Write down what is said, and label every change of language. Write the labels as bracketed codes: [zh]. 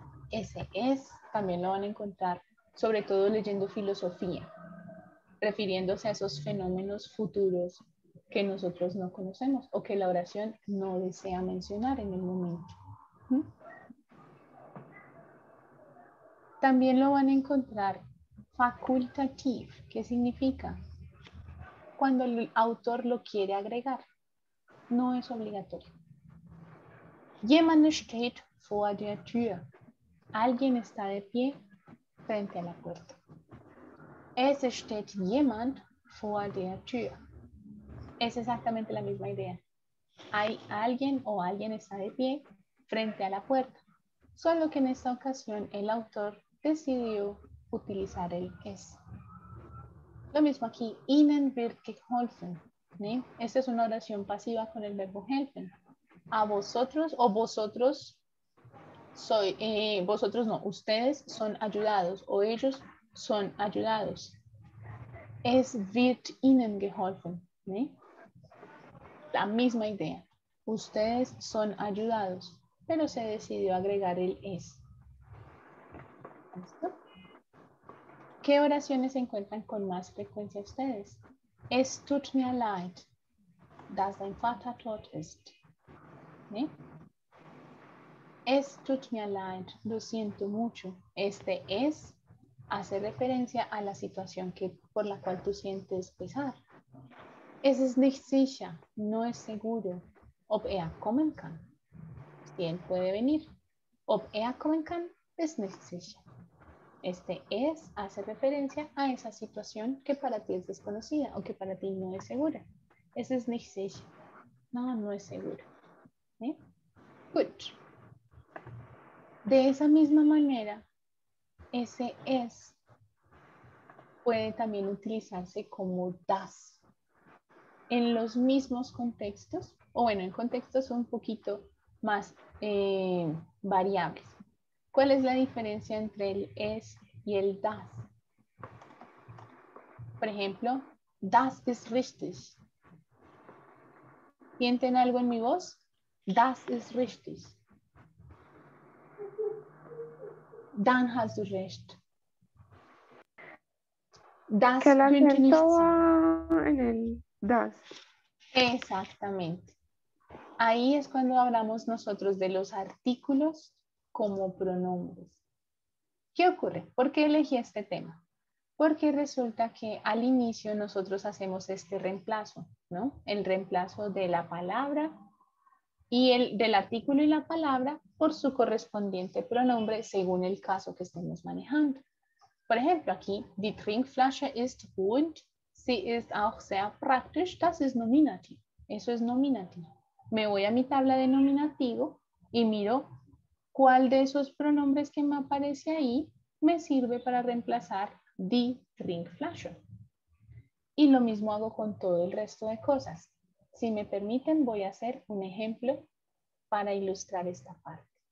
[es] Ese es, también lo van a encontrar, sobre todo leyendo filosofía, refiriéndose a esos fenómenos futuros que nosotros no conocemos o que la oración no desea mencionar en el momento. También lo van a encontrar facultativ, ¿qué significa? Cuando el autor lo quiere agregar, no es obligatorio. [de] Jemand steht vor der Tür. [es] Alguien está de pie frente a la puerta. [de] Es steht jemand vor der Tür. [es] Es exactamente la misma idea. Hay alguien o alguien está de pie frente a la puerta. Solo que en esta ocasión el autor decidió utilizar el es. Lo mismo aquí, [de] Ihnen wird geholfen. [es] ¿Sí? Esta es una oración pasiva con el verbo helfen. A vosotros o vosotros vosotros no, ustedes son ayudados o ellos son ayudados. [de] Es wird Ihnen geholfen. ¿Sí? [es] La misma idea. Ustedes son ayudados, pero se decidió agregar el es. ¿Listo? ¿Qué oraciones se encuentran con más frecuencia ustedes? [de] Es tut mir leid, dass dein Vater tot ist. [es] ¿Sí? [de] Es tut mir leid, [es] lo siento mucho. Este es hace referencia a la situación por la cual tú sientes pesar. [de] Es ist nicht sicher, [es] no es seguro. [de] Ob er kommen kann. [es] Si él puede venir. [de] Ob er kommen kann, ist nicht sicher. [es] Este es hace referencia a esa situación que para ti es desconocida o que para ti no es segura. [de] Es ist nicht sicher. [es] No, no es seguro. ¿Sí? Gut. De esa misma manera, ese es puede también utilizarse como das en los mismos contextos, o bueno, en contextos un poquito más variables. ¿Cuál es la diferencia entre el es y el das? Por ejemplo, [de] das ist richtig. [es] ¿Sienten algo en mi voz? [de] Das ist richtig. Dann hast du recht. Das [es] Que el [de] könnte nicht [es] acento [de] sein. [es] va en el das. Exactamente. Ahí es cuando hablamos nosotros de los artículos como pronombres. ¿Qué ocurre? ¿Por qué elegí este tema? Porque resulta que al inicio nosotros hacemos este reemplazo, ¿no? El reemplazo de la palabra y del artículo y la palabra por su correspondiente pronombre según el caso que estemos manejando. Por ejemplo, aquí, [de] die Trinkflasche ist rund, sie ist auch sehr praktisch, das ist Nominativ. [es] Eso es nominativo. Me voy a mi tabla de nominativo y miro cuál de esos pronombres que me aparece ahí me sirve para reemplazar die Trinkflasche. Y lo mismo hago con todo el resto de cosas. Si me permiten, voy a hacer un ejemplo para ilustrar esta parte.